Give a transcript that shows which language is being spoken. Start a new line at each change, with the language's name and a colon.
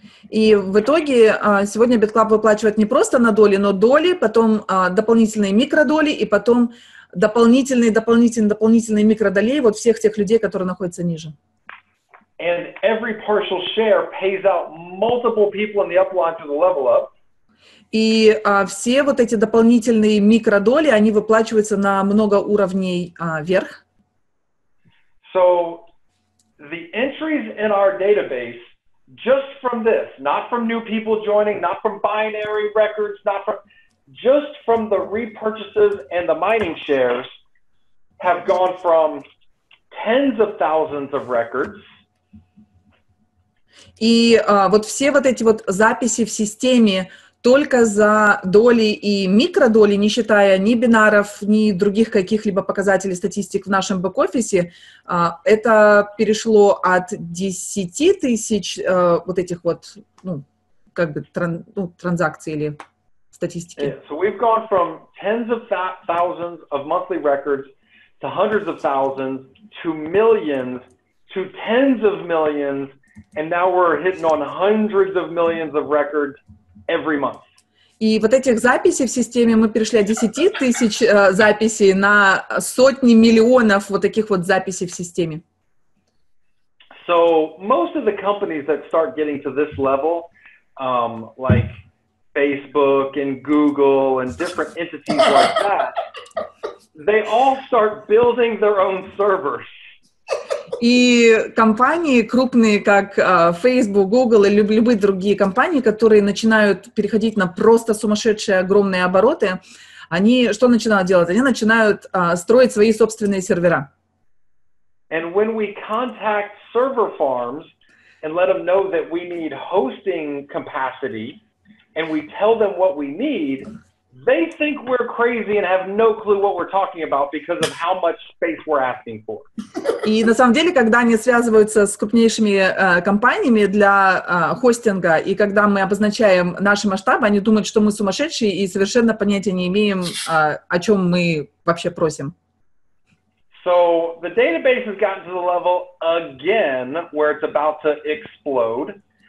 Russian: И в итоге сегодня BitClub выплачивает не просто на доли, но доли, потом дополнительные микродоли и потом дополнительные микродолей вот всех тех людей, которые находятся ниже.
English: And every partial share pays out multiple people in the upline to the level up.
Russian: И все вот эти дополнительные микродоли, они выплачиваются на много уровней вверх.
English: So the entries in our database, just from this, not from new people joining, not from binary records, just from the repurchases and the mining shares, have gone from tens of thousands of records.
Russian: И вот все вот эти вот записи в системе только за доли и микродоли, не считая ни бинаров, ни других каких-либо показателей статистик в нашем бэк-офисе, это перешло от 10 тысяч вот этих вот, ну, как бы транзакций или статистики.
English: So we've gone from tens of thousands of monthly records to hundreds of thousands to millions to tens of millions, and now we're hitting on hundreds of millions of records every month.
Russian: И вот этих записей в системе мы перешли от 10 тысяч записей на сотни миллионов вот таких вот записей в системе.
English: So most of the companies that start getting to this level, like Facebook and Google and different entities like that, they all start building their own servers.
Russian: И компании крупные, как Facebook, Google или любые другие компании, которые начинают переходить на просто сумасшедшие огромные обороты, они что начинают делать? Они начинают строить свои собственные сервера.
English: And when we contact server farms and let them know that we need hosting capacity and we tell them what we need, they think we're crazy and have no clue what we're talking about because of how much space we're asking for.
Russian: И на самом деле, когда они связываются с крупнейшими компаниями для хостинга, и когда мы обозначаем наши масштабы, они думают, что мы сумасшедшие и совершенно понятия не имеем, о чем мы вообще просим.
English: So the database has gotten to the level again where it's about to explode.